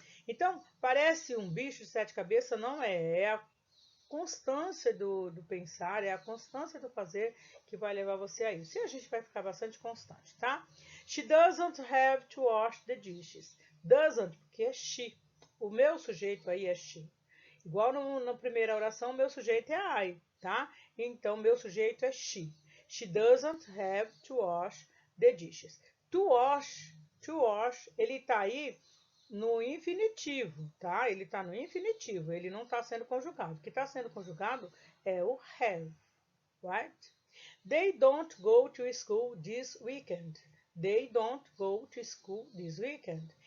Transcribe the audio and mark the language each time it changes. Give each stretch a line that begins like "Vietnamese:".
Portuguese: Então, parece um bicho de sete cabeças, não é? É a constância do pensar, é a constância do fazer que vai levar você a isso. E a gente vai ficar bastante constante, tá?
English: She doesn't have to wash the dishes.
Portuguese: Doesn't, porque é she. O meu sujeito aí é she. Igual na primeira oração, meu sujeito é I, tá? Então, meu sujeito é she.
English: She doesn't have to wash the dishes.
Portuguese: To wash, ele tá aí no infinitivo, tá? Ele está no infinitivo, ele não está sendo conjugado. O que está sendo conjugado é o have, right?
English: They don't go to school this weekend. They don't go to school this weekend.